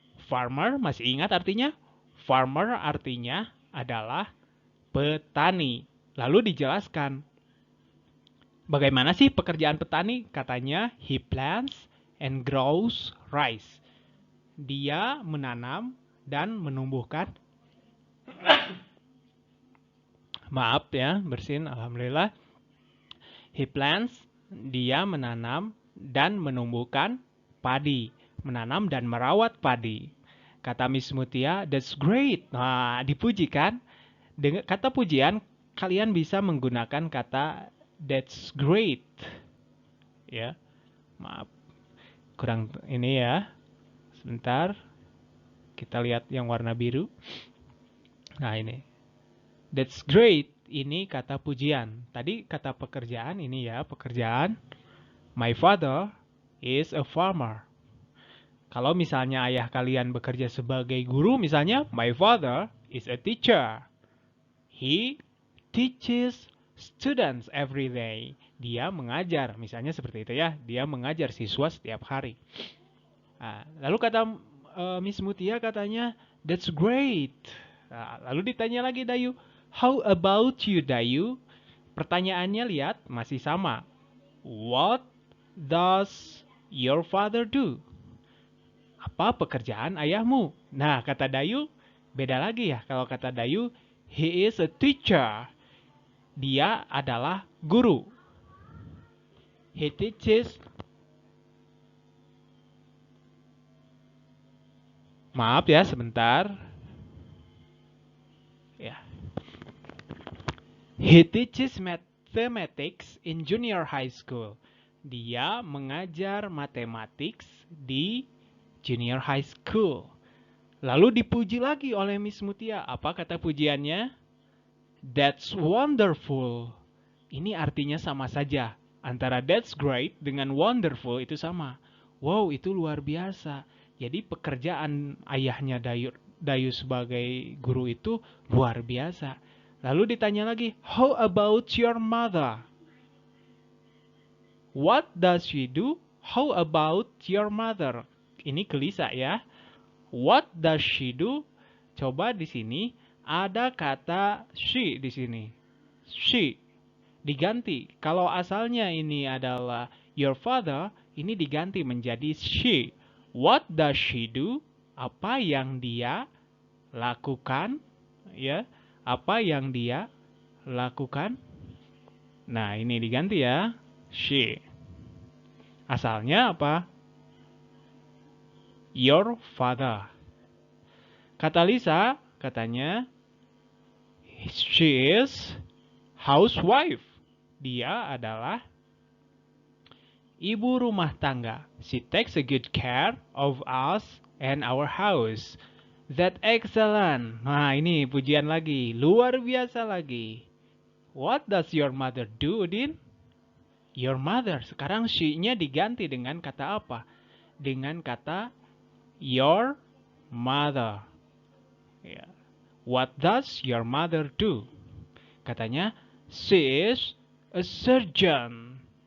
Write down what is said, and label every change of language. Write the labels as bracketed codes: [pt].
[id] Farmer, masih ingat artinya? Farmer artinya adalah petani. Lalu dijelaskan, bagaimana sih pekerjaan petani? [en] Katanya, he plants and grows rice. [id] Dia menanam dan menumbuhkan. Maaf ya, bersin, alhamdulillah. [en] He plants, [id] dia menanam dan menumbuhkan padi. Menanam dan merawat padi. Kata Miss Mutia, [en] that's great. [id] Nah, dipuji kan? Dengan kata pujian, kalian bisa menggunakan kata [en] that's great. [id] Ya, maaf. Kurang ini ya. Sebentar. Kita lihat yang warna biru. Nah, ini. [en] That's great. [id] Ini kata pujian. Tadi kata pekerjaan ini ya, pekerjaan. [en] My father is a farmer. [id] Kalau misalnya ayah kalian bekerja sebagai guru, misalnya, [en] my father is a teacher. He teaches students every day. [id] Dia mengajar, misalnya seperti itu ya. Dia mengajar siswa setiap hari. Nah, lalu kata Miss Mutia katanya, that's great. Nah, lalu ditanya lagi Dayu, [en] how about you [id] Dayu? Pertanyaannya lihat masih sama. [en] What does your father do? [id] Apa pekerjaan ayahmu? Nah, kata Dayu beda lagi ya. Kalau kata [en] Dayu, he is a teacher. [id] Dia adalah guru. [en] He teaches. [id] Maaf ya, sebentar. Ya. [en] He teaches mathematics in junior high school. [id] Dia mengajar matematik di [en] junior high school. [id] Lalu dipuji lagi oleh Miss Mutia. Apa kata pujiannya? [en] That's wonderful. [id] Ini artinya sama saja. Antara [en] that's great [id] dengan wonderful itu sama. Wow, itu luar biasa. Jadi pekerjaan ayahnya Dayu sebagai guru itu luar biasa. Lalu ditanya lagi, [en] how about your mother? What does she do? How about your mother? [id] Ini gelisah ya. [en] What does she do? [id] Coba di sini ada kata she di sini. She diganti. Kalau asalnya ini adalah your father, ini diganti menjadi she. [en] What does she do? [id] Apa yang dia lakukan? Ya, apa yang dia lakukan? Nah, ini diganti ya. She. Asalnya apa? [en] Your father. [id] Kata Lisa, katanya, [en] she is housewife. [id] Dia adalah ibu rumah tangga. [en] She takes a good care of us and our house. That excellent. [id] Nah, ini pujian lagi. Luar biasa lagi. [en] What does your mother do, Udin? Your mother. [id] Sekarang she-nya diganti dengan kata apa? Dengan kata your mother. Ya. [en] What does your mother do? [id] Katanya, [en] she is a surgeon.